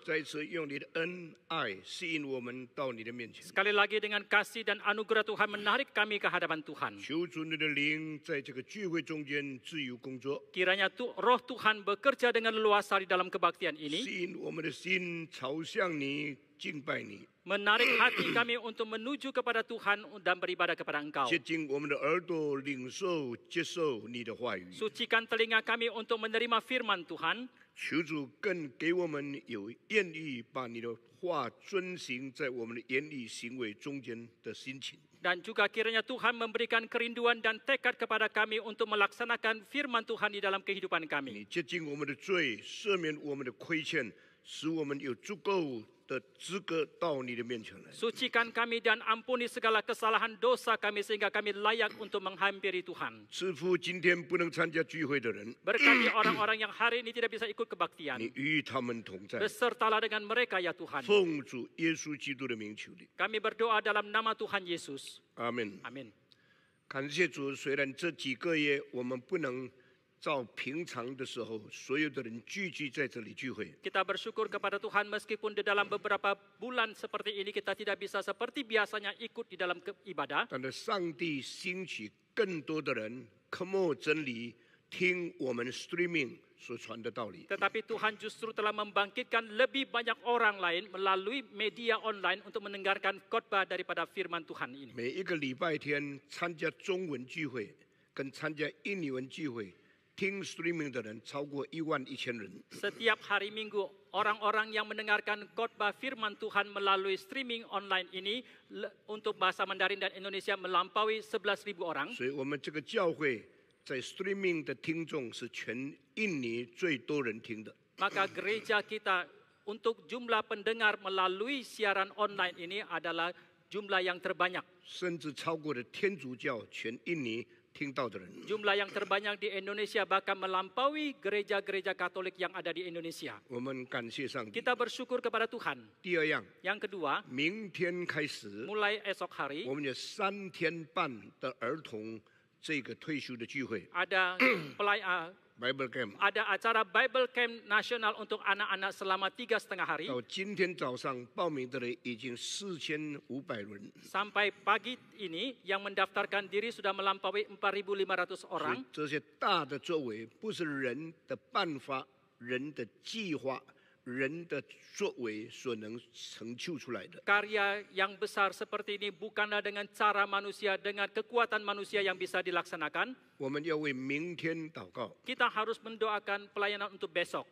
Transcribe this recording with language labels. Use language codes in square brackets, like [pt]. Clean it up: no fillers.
[zh] 再次用你的恩爱吸引我们到你的面前。 [id] sekali lagi dengan kasih dan anugerah Tuhan menarik kami ke hadapan Tuhan. [zh] 求主你的灵在这个聚会中间自由工作， [id] Kiranya roh Tuhan bekerja dengan luasa di dalam kebaktian ini, [zh] 吸引我们的心朝向你，敬拜你， [id] menarik hati kami untuk menuju kepada Tuhan dan beribadah kepada Engkau. [zh] 接近我们的耳朵，领受接受你的话语。 [id] Sucikan telinga kami untuk menerima firman Tuhan. [zh] 求主更给我们有愿意把你的话遵行在我们的言语行为中间的心情。 [id] Dan juga kiranya Tuhan memberikan kerinduan dan tekad kepada kami untuk melaksanakan firman Tuhan di dalam kehidupan [zh] 你 [id] kami. [zh] 接近我们的罪，赦免我们的亏欠，使我们有足够的资格到你的面前来。 [id] Sucikan kami dan ampuni segala kesalahan dosa kami sehingga kami layak untuk menghampiri Tuhan. [zh] 赐福今天不能参加聚会的人， [id] Berkati orang-orang yang hari ini tidak bisa ikut [zh] 你 [id] kebaktian. [zh] 与他们同在。 [id] Besertalah dengan mereka ya Tuhan. [zh] 奉主耶稣基督的名求你， [id] Kami berdoa dalam nama Tuhan Yesus. [zh] 阿门。 [id] Amin. [zh] 感谢主，虽然这几个月我们不能照平常的时候，所有的人聚集在这里聚会， [id] Kita bersyukur kepada Tuhan meskipun di dalam beberapa bulan seperti ini kita tidak bisa seperti biasanya ikut di dalam ibadah. [zh] 但是上帝兴起更多的人渴慕真理，听我们 streaming 所传的道理。 [id] Tetapi Tuhan justru telah membangkitkan lebih banyak orang lain melalui media online untuk mendengarkan khotbah daripada firman Tuhan ini. [zh] 每一个礼拜天参加中文聚会跟参加印尼文聚会，听 streaming 的人超过11000人。 [id] Setiap hari Minggu, orang-orang yang mendengarkan khotbah firman Tuhan melalui streaming online ini untuk bahasa Mandarin dan Indonesia melampaui 11.000 orang. [zh] 所以我们这个教会在 streaming 的听众是全印尼最多人听的。 [id] Maka gereja kita untuk jumlah pendengar melalui siaran online ini adalah jumlah yang terbanyak. [zh] 甚至超过了天主教全印尼听到的人。 [id] Jumlah yang terbanyak di Indonesia bahkan melampaui gereja-gereja Katolik yang ada di Indonesia. [zh] 我们感谢上帝。 [id] Kita bersyukur kepada Tuhan. [zh] 第二样， [id] Yang kedua, [zh] 明天开始， [id] mulai esok hari [zh] 我们有3天半的儿童这个退休的聚会 [id] ada [en] Bible Camp。 [id] ada acara Bible Camp nasional untuk anak-anak selama 3,5 hari. [zh] 到今天早上报名的人已经4500人， [id] Sampai pagi ini yang mendaftarkan diri sudah melampaui 4.500 [zh] 所以 [id] orang. [zh] 这些大的作为不是人的办法、人的计划、人的作为所能成就出来的。 [id] Karya yang besar seperti ini bukanlah dengan cara manusia, dengan kekuatan manusia yang bisa dilaksanakan. [zh] 我们要为明天祷告， [id] Kita harus mendoakan pelayanan untuk besok.